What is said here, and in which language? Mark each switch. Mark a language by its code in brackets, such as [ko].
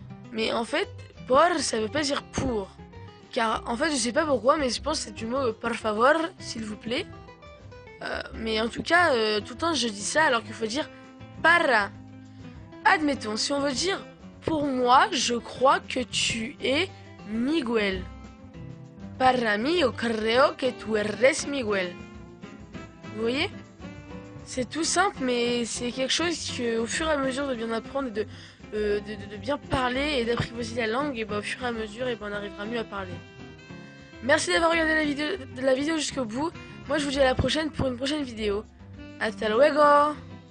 [fr] Mais en fait, por, ça veut pas dire pour. Car en fait, je sais pas pourquoi, mais je pense que c'est du mot [es] por favor, [fr] s'il vous plaît. Mais en tout cas, tout le temps, je dis ça alors qu'il faut dire para. Admettons, si on veut dire pour moi, je crois que tu es Miguel. [es] Para mí, yo creo que tú eres Miguel. [fr] Vous voyez? C'est tout simple, mais c'est quelque chose que, au fur et à mesure de bien apprendre et de bien parler et d'apprivoiser la langue, et au fur et à mesure, on arrivera mieux à parler. Merci d'avoir regardé la vidéo jusqu'au bout. Moi, je vous dis à la prochaine pour une prochaine vidéo. [es] Hasta luego!